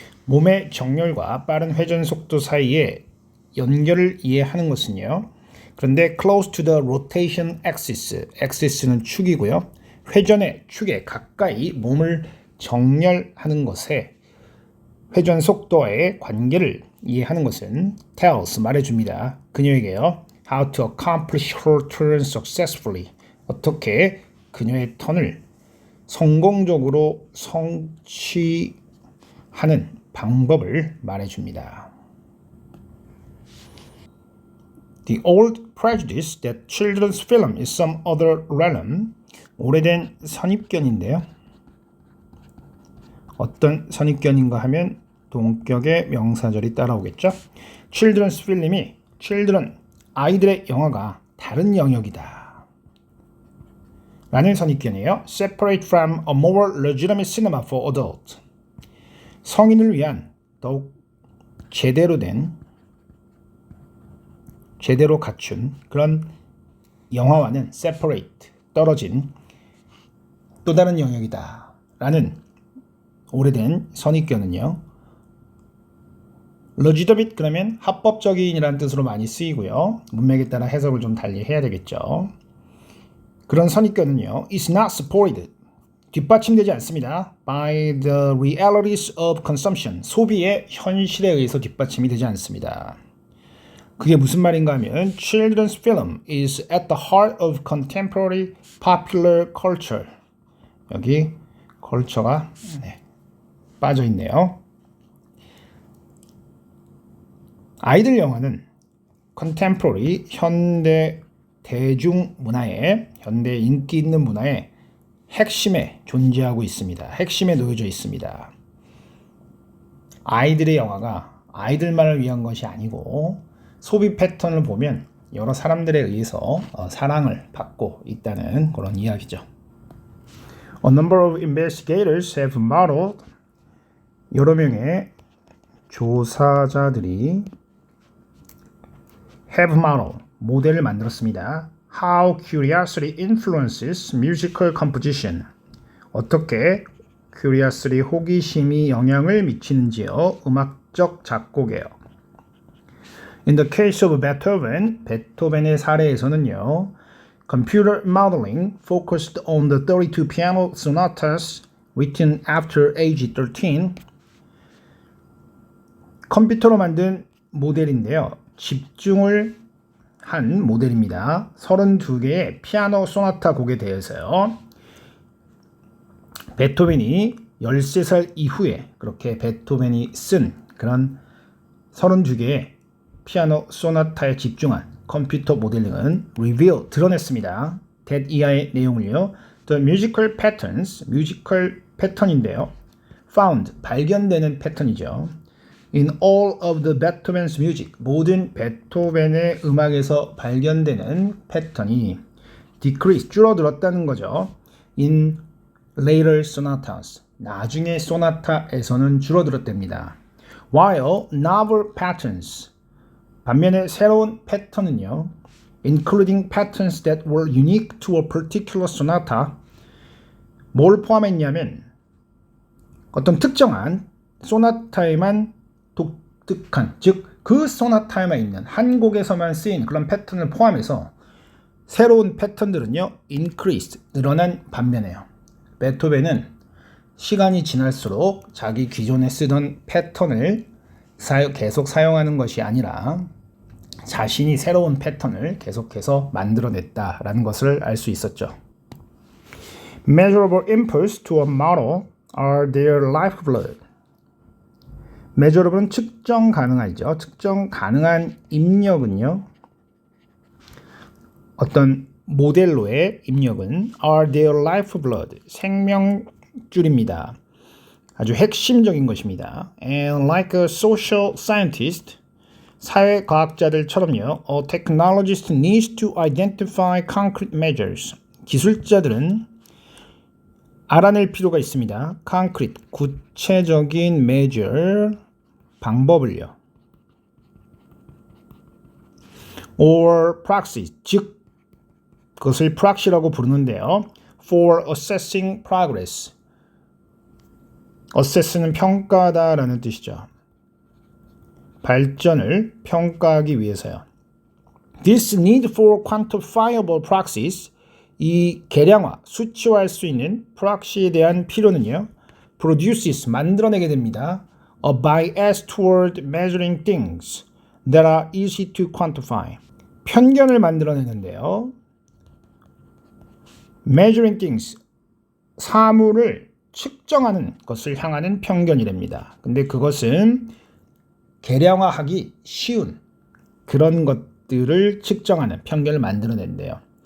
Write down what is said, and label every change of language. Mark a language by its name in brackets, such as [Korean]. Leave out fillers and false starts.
[Korean] 몸의 정렬과 빠른 회전 속도 사이에 연결을 이해하는 것은요. 그런데 [English] close to the rotation axis, axis는 [Korean] 축이고요. 회전의 축에 가까이 몸을 정렬하는 것에 회전 속도와의 관계를 이해하는 것은 tells, 말해줍니다. 그녀에게요. [English] How to accomplish her turn successfully. [Korean] 어떻게 그녀의 턴을 성공적으로 성취하는 방법을 말해줍니다. [English] The old prejudice that children's film is some other realm. [Korean] 오래된 선입견인데요. 어떤 선입견인가 하면 동격의 명사절이 따라오겠죠. [English] children's film [Korean] 이 children, 아이들의 영화가 다른 영역이다 라는 선입견이에요. [English] Separate from a more legitimate cinema for adults. [Korean] 성인을 위한 더욱 제대로 갖춘 그런 영화와는 separate, 떨어진 또 다른 영역이다 라는 오래된 선입견은요. legitimate 그러면 합법적인이라는 뜻으로 많이 쓰이고요. 문맥에 따라 해석을 좀 달리 해야 되겠죠. 그런 선입견은요. [English] is not supported, [Korean] 뒷받침되지 않습니다. [English] by the realities of consumption, [Korean] 소비의 현실에 의해서 뒷받침이 되지 않습니다. 그게 무슨 말인가 하면 [English] children's film is at the heart of contemporary popular culture. [Korean] 여기 culture가 빠져 있네요. 아이들 영화는 [English] contemporary, [Korean] 현대 대중문화의, 현대 인기 있는 문화의 핵심에 존재하고 있습니다. 핵심에 놓여져 있습니다. 아이들의 영화가 아이들만을 위한 것이 아니고 소비 패턴을 보면 여러 사람들에 의해서 사랑을 받고 있다는 그런 이야기죠. [English] A number of investigators have modeled, [Korean] 여러 명의 조사자들이 [English] have modeled, [Korean] 모델을 만들었습니다. [English] How curiosity influences musical composition. [Korean] 어떻게 curiosity, 호기심이 영향을 미치는지요. 음악적 작곡에요. [English] In the case of Beethoven, [Korean] 베토벤의 사례에서는요. [English] Computer modeling focused on the 32 piano sonatas written after age 13. [Korean] 컴퓨터로 만든 모델인데요. 집중을 한 모델입니다. 32개의 피아노 소나타 곡에 대해서요. 베토벤이 13살 이후에 그렇게 베토벤이 쓴 그런 32개의 피아노 소나타에 집중한 컴퓨터 모델링은 [English] reveal, [Korean] 드러냈습니다. that 이하의 내용을요. [English] The musical patterns, [Korean] 뮤지컬 패턴인데요. [English] found, [Korean] 발견되는 패턴이죠. [English] In all of the Beethoven's music, [Korean] 모든 베토벤의 음악에서 발견되는 패턴이 [English] decrease, [Korean] 줄어들었다는 거죠. [English] In later sonatas, [Korean] 나중에 소나타에서는 줄어들었답니다. [English] While novel patterns, [Korean] 반면에 새로운 패턴은요, [English] including patterns that were unique to a particular sonata, [Korean] 뭘 포함했냐면 어떤 특정한 소나타에만 독특한, 즉 그 소나타에만 있는 한 곡에서만 쓰인 그런 패턴을 포함해서 새로운 패턴들은요, [English] increased, [Korean] 늘어난 반면에요. 베토벤은 시간이 지날수록 자기 기존에 쓰던 패턴을 계속 사용하는 것이 아니라 자신이 새로운 패턴을 계속해서 만들어냈다라는 것을 알 수 있었죠. [English] Measurable inputs to a model are their lifeblood. [Korean] measurable은 측정 가능하죠. 측정 가능한 입력은요. 어떤 모델로의 입력은 [English] are their lifeblood, [Korean] 생명줄입니다. 아주 핵심적인 것입니다. [English] And like a social scientist, [Korean] 사회과학자들처럼요, [English] a technologist needs to identify concrete measures. [Korean] 기술자들은 알아낼 필요가 있습니다. [English] concrete, [Korean] 구체적인 [English] measure, [Korean] 방법을요. [English] or praxis, [Korean] 즉 그것을 proxy라고 부르는데요. [English] for assessing progress. [Korean] assess는 평가다라는 뜻이죠. 발전을 평가하기 위해서요. [English] This need for quantifiable praxis, [Korean] 이 계량화, 수치화할 수 있는 proxy에 대한 필요는요. [English] produces, [Korean] 만들어내게 됩니다. [English] a bias toward measuring things that are easy to quantify. [Korean] 편견을 만들어내는데요. [English] measuring things, [Korean] 사물을 측정하는 것을 향하는 편견이랍니다. 근데 그것은 계량화하기 쉬운 그런 것들을 측정하는 편견을 만들어낸대요.